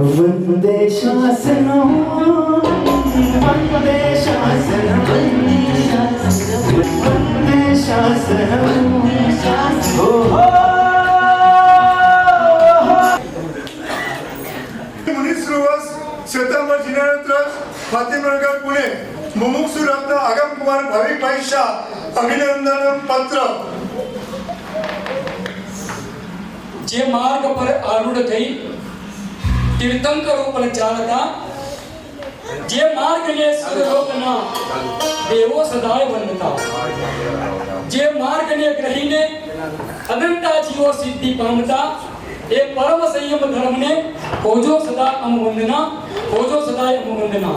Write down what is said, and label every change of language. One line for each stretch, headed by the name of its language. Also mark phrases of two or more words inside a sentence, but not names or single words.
Sanskrit: वंदे शासनम वंदे शासनम वंदे शासनम हो मुनीश्वरवास श्वेतांबर जिनालय ट्रस्ट फातिमनगर पुणे मुमुक्षु रत्न आगम कुमार भाविकभाई शाह अभिनंदन पत्र.
Gujarati: જે માર્ગ પર આરૂઢ થઈ તીર્થંકરો પર ચાલતા, જે માર્ગને સર્વલોકના દેવો સદાય વંદતા, જે માર્ગને ગ્રહીને અનંતા જીવો સિદ્ધિ પામતા, એ પરમ સંયમ ધર્મને હોજો સદા અમવંદના, હોજો સદાય અમવંદના.